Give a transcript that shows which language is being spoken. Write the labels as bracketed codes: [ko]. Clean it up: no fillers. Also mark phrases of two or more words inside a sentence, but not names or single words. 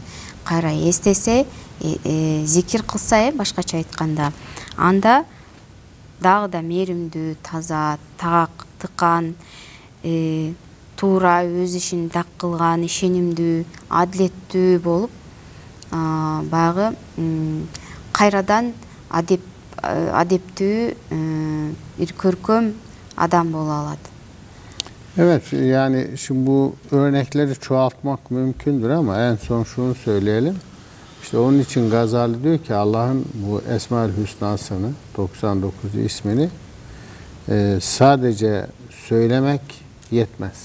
[ky] кайра эстесе, зикир кылса, башкача айтканда, анда дагы да мээримдүү, таза, так, тыкан, туура өз ишин так кылган, ишенимдүү, адилеттүү болуп, баягы кайрадан адептүү, бир көркөм адам бола алат. [tr] Evet, yani şimdi bu örnekleri çoğaltmak mümkündür ama en son şunu söyleyelim. İşte onun için Gazali diyor ki Allah'ın bu Esma-ül Hüsna'sını, 99 ismini sadece söylemek yetmez.